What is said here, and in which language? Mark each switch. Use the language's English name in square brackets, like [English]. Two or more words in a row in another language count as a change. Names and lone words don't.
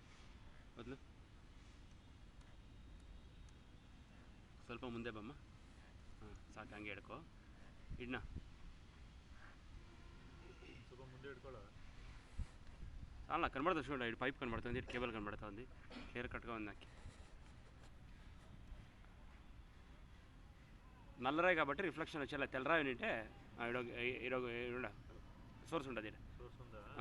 [Kannada] వదులు ಸ್ವಲ್ಪ ಮುಂದೆ ಬಮ್ಮ ಸಾಕು ಹಂಗೆ ಹಿಡ್ಕೊ ಇಡ್ನ ಸ್ವಲ್ಪ ಮುಂದೆ ಇಟ್ಕೊಳ್ಳೋ [Telugu] చాలా కనబడుతుంది చూడండి ఇటు పైప్ కనబడుతుంది ఇటు కేబుల్ కనబడుతుంది [English] clear cutగా [Telugu] ఉంది నాకు నల్లరాయి కాబట్టి రిఫ్లెక్షన్ వచ్చేలా తెల్లరాయి ఉంటే ఇడ సోర్స్ ఉంటుంది సోర్స్ ఉందా